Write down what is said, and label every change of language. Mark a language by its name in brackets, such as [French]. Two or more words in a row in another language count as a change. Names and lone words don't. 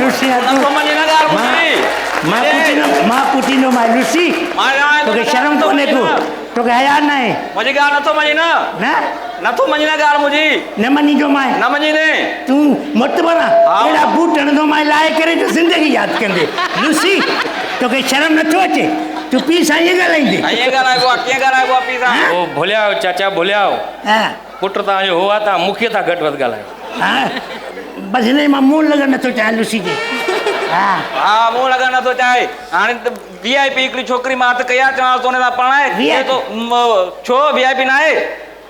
[Sindhi] मां पुछींदो मां लुसी तोखे शर्म कोन्हे तोखे हया न आहे? मुंहिंजी ॻाल्हि नथो मञी न, नथो मञी न ॻाल्हि मुंहिंजी, न मञींदो मां न मञी ने तूं मुतबर अहिड़ा बूट हणंदो मां लाहे करे तो ज़िंदगी यादि कंदे। लुसी तोखे शर्म नथो अचे? तूं पीउ सां ईअं ॻाल्हाईंदे? ओ भुलिया चाचा भुलिया, पुट तव्हांजो हो आहे, तव्हां मूंखे था घटि वधि ॻाल्हायो। हा बसि हिन मां मुंहुं लॻणु नथो चाहियां लुसी खे। हा मुंहुं लॻणु नथो चाहे। हाणे VIP हिकिड़ी छोकिरी मां हथु कया चवां तो हुन सां पढ़ाए तो छो VIP न आहे?